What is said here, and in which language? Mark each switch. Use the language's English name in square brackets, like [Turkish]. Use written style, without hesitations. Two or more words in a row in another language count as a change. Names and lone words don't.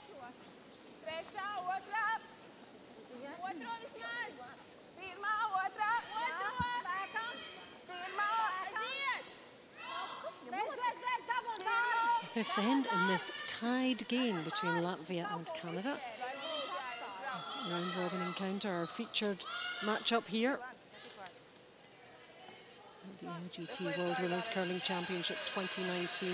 [Latvian] Trešā, otrā. Otro vismaz. Pirmā, otrā. Otro. Spēkam. Pirmā. Aiziet. [English] Fifth end in this tied game between Latvia and Canada. This round robin encounter, our featured matchup here at the LGT World Women's Curling Championship 2019.